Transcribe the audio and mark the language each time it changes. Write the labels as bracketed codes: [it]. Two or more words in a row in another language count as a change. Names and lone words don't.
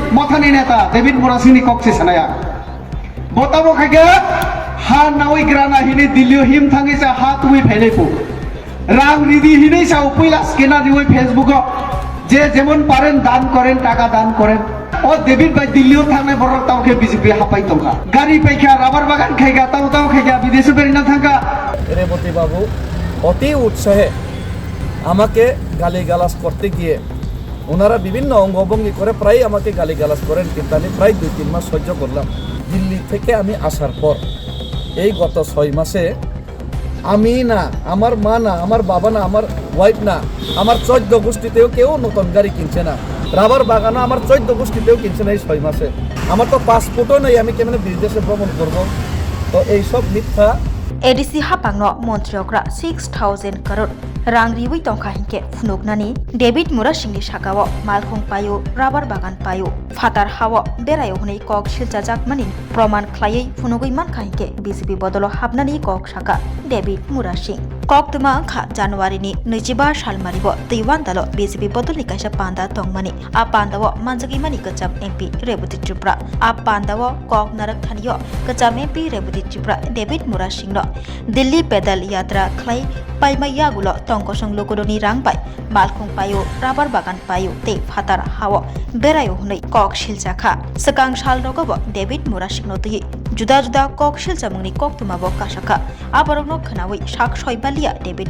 [trp] मथानि नेता डेभिड मुरासिंनि कक्सि सानाया बताबो खायगे हा नावै ग्राना हिने दिल्ली हिम थांगिसा हा तुई फैलेपु रां रिदि हिने सा उपिला स्केना दिवै फेसबुक जे [bn] যেমন পারেন দান করেন টাকা দান করেন [trp] ओ डेभिड भाई दिल्ली थांनाय बरक तावके बीजेपी हापाई तंका गाड़ी पैखा राबार बागान खायगा ताव खायगा विदेश बेरिना थांगा [bn] রেবতী বাবু অতি উৎসাহে আমাকে গালিগালাজ করতে গিয়ে ওনারা বিভিন্ন অঙ্গভঙ্গি করে প্রায় আমাকে গালিগালাজ করেন, কিন্তু আমি প্রায় 2-3 মাস সহ্য করলাম। দিল্লি থেকে আমি আসার পর এই গত 6 মাসে আমি না, আমার মা না, আমার বাবা না, আমার ওয়াইফ না, আমার 14 গোষ্ঠীতেও কেউ নতুন গাড়ি কিনছে না। রাবার বাগানও আমার 14 গোষ্ঠীতেও কিনছে না এই 6 মাসে। আমার তো পাসপোর্টও নেই, আমি কেমন বিদেশে ভ্রমণ করব? তো এইসব মিথ্যা। [trp] एडिसी हापांगनो मन्त्रियकरा 6000 करोड़ रां रिवै तंखा हिंके फुनुगनानि डेभिड मुरासिंनि सागाव मालखं पायो राबार बागान पायो फातार हाव बेरायो हनै कक सिलजाजाकमानि प्रमाण ख्लायै फुनुगै मानखा हिंके बीजेपी बदलो हाबनानि कक सागा डेभिड मुरासिं कक तुमा खा जानुवारिनि 25 सालमारिबो दैवानदालो बीजेपी बदलनि कायसा पान्दा तंगमानि आ पान्दाव मानजागिमानि गचाम एमपी रेवती त्रिपुरा आ पान्दाव कक नारक थानियो गचाम एमपी रेवती त्रिपुरा डेभिड मुरासिंनो दिल्ली पैदल यात्रा ख्लाय पाइमायागुलो तंकसं लोकोदनि रां बाय मालखं पायो राबार बागान पायो ते फातार हाव बेरायो हनै कक सिलजाखा सकां साल रगब डेभिड मुरासिंनो तै जुदा जुदा कक सिलजामुंनि कक तुमाबो कासाखा आबरगनो खनावै साक सयबालिया डेभिड